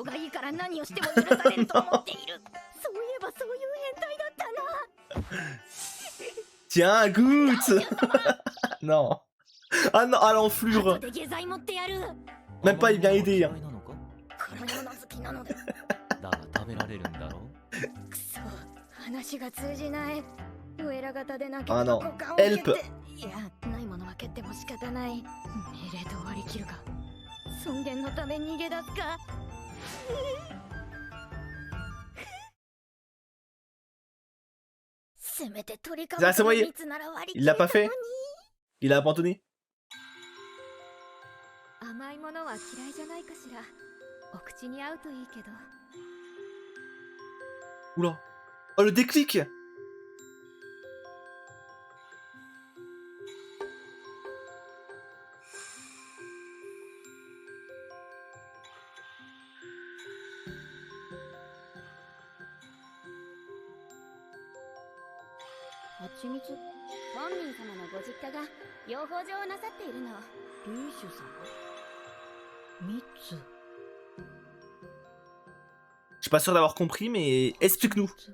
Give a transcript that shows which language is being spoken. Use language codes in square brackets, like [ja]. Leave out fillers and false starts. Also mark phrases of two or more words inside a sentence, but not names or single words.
[fr] Tiens, goûte. Non. Ah non, à l'enflure. Même pas, il vient aider. Hein. Ah non, help. [ja] ないものは蹴っても仕方ない。命令と割り切るか。尊厳のため逃げ出すか。せめて鳥かごの蜜なら割り切れたのに。 [fr] Il l'a pas fait. Il a abandonné. [ja] 甘いものは嫌いじゃないかしら。お口に合うといいけど。 [fr] Oula. Oh, le déclic. Je suis pas sûr d'avoir compris, mais explique-nous.